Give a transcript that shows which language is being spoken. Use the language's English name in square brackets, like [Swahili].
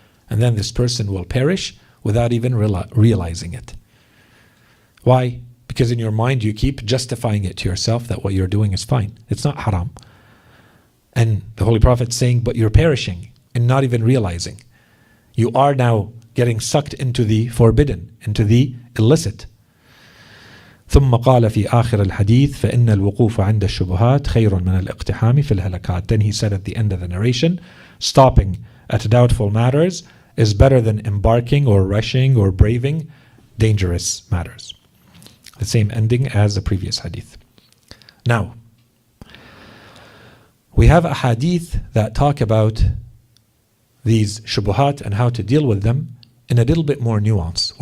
[English] And then this person will perish without even realizing it. Why? Because in your mind you keep justifying it to yourself that what you're doing is fine. It's not haram. And the Holy Prophet is saying, but you're perishing and not even realizing. You are now getting sucked into the forbidden, into the illicit. [Arabic] ثم قال في آخر الحديث فإن الوقوف عند الشبهات خير من الاقتحام في الهلكات. [English] Then he said at the end of the narration, stopping at doubtful matters is better than embarking or rushing or braving dangerous matters. The same ending as the previous hadith. Now, we have a hadith that talk about these shubuhat and how to deal with them in a little bit more nuance.